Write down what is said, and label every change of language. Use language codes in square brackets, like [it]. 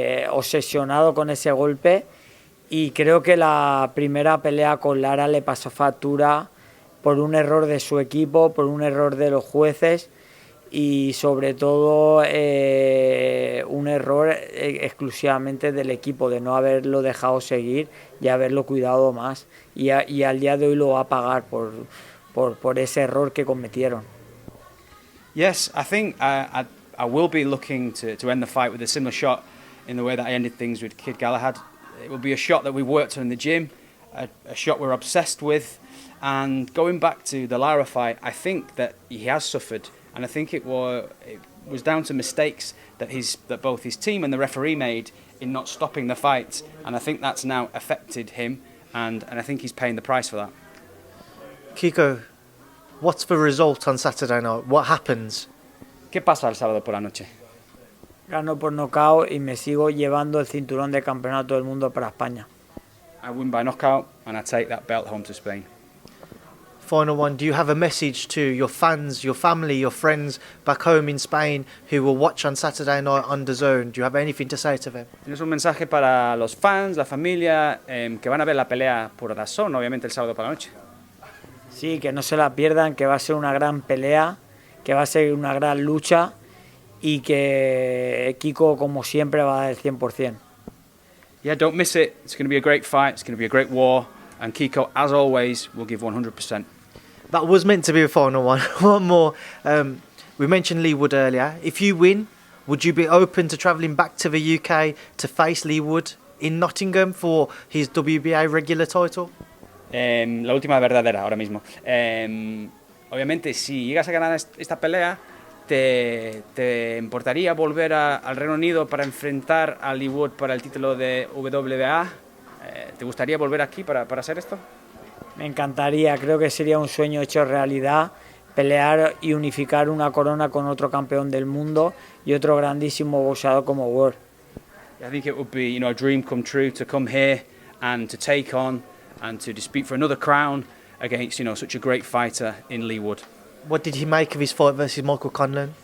[es] obsesionado con ese golpe, y creo que la primera pelea con Lara le pasó factura por un error de su equipo, por un error de los jueces y sobre todo un error exclusivamente del equipo, de no haberlo dejado seguir y haberlo cuidado más, y al día de hoy lo va a pagar por ese error que cometieron. [en] Yes, I think I will be looking to end the fight with a similar shot in the way that I ended things with Kid Galahad. It will be a shot that we worked on in the gym, a shot we're obsessed with, and going back to the Lara fight, I think that he has suffered, and I think it was down to mistakes that both his team and the referee made in not stopping the fight, and I think that's now affected him, and I think he's paying the price for that. Kiko, what's the result on Saturday night? What happens? [es] ¿Qué pasa el sábado por la noche? Gano por nocaut y me sigo llevando el cinturón de campeonato del mundo para España. [en] I win by knockout and I take that belt home to Spain. Final one, do you have a message to your fans, your family, your friends back home in Spain who will watch on Saturday night on DAZN? Do you have anything to say to them? [es] ¿Tienes un mensaje para los fans, la familia, que van a ver la pelea por DAZN, obviamente el sábado por la noche? Sí, que no se la pierdan, que va a ser una gran pelea, que va a ser una gran lucha y que Kiko, como siempre, va a dar el 100%. [en] Yeah, don't miss it. It's going to be a great fight. It's going to be a great war. And Kiko, as always, will give 100%. That was meant to be a final one. One more. We mentioned Lee Wood earlier. If you win, would you be open to travelling back to the UK to face Lee Wood in Nottingham for his WBA regular title? [es] La última verdadera ahora mismo. Obviamente, si llegas a ganar esta pelea, ¿te importaría volver al Reino Unido para enfrentar a Lee Wood para el título de WBA? ¿Te gustaría volver aquí para hacer esto? Me encantaría, creo que sería un sueño hecho realidad, pelear y unificar una corona con otro campeón del mundo y otro grandísimo boxeador como Ward. [en] I think it would be, a dream come true to come here and to take on and to dispute for another crown against, such a great fighter in Lee Wood. What did he make of his fight versus Michael Conlan?